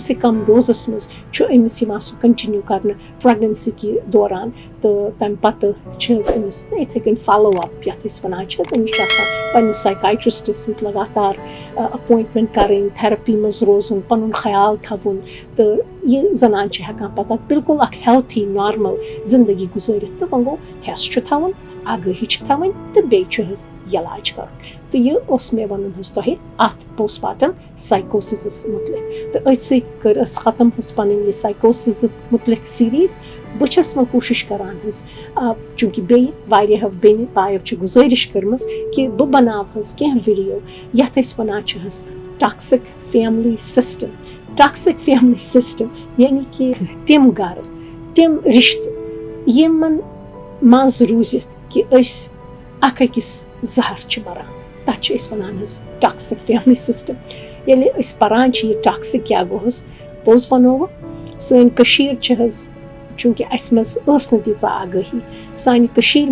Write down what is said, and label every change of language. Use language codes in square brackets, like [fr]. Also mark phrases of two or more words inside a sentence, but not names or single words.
[ks] سے کم ڈوزَس منٛز چھُ أمِس یِوان سُہ کَنٹِنیوٗ کَرنہٕ پریگننسی کہِ دوران تہٕ تَمہِ پَتہٕ چھِ حظ أمِس یِتھَے کٔنۍ [en] follow up [ks] یَتھ أسۍ وَنان چھِ حظ أمِس چھُ آسان پنٛنِس سایکایٹرٛسٹَس سۭتۍ لگاتار اَپویِنٛٹمٮ۪نٛٹ کَرٕنۍ تھیرپی منٛز روزُن پَنُن خیال تھاوُن تہٕ یہِ زنان چھِ ہٮ۪کان پَتہٕ بِلکُل اَکھ [en] healthy normal [ks] زندگی گُزٲرِتھ تہٕ وۄنۍ گوٚو ہٮ۪س چھُ تھاوُن آگٲہی چھِ تھاوٕنۍ تہٕ بیٚیہِ چھُ حظ علاج کَرُن تہٕ یہِ اوس مےٚ وَنُن حظ تۄہہِ اَتھ [en] postpartum psychosis [ks] مُتعلِق تہٕ أتھۍ سۭتۍ کٔر ٲس ختم حظ پَنٕنۍ یہِ psychosis مُتعلِق سیٖریٖز بہٕ چھَس وۄنۍ کوٗشِش کَران حظ چوٗنٛکہِ بیٚیہِ واریاہو بیٚنہِ بایو چھِ گُزٲرِش کٔرمٕژ کہِ بہٕ بَناو حظ کینٛہہ ویٖڈیو یَتھ أسۍ وَنان چھِ حظ [en] toxic family system toxic family system [ks] یعنی کہِ تِم گَرٕ تِم رِشتہٕ یِمَن منٛز روٗزِتھ کہِ أسۍ اَکھ أکِس زہر چھِ بَران تَتھ چھِ أسۍ وَنان حظ [en] toxic family system [ks] ییٚلہِ أسۍ پَران چھِ یہِ ٹاکسِک کیٛاہ گوٚو حظ پوٚز وَنو وۄنۍ سٲنۍ کٔشیٖر چھِ حظ چوٗنٛکہِ اَسہِ منٛز ٲس نہٕ تیٖژاہ آگٲہی سانہِ کٔشیٖرِ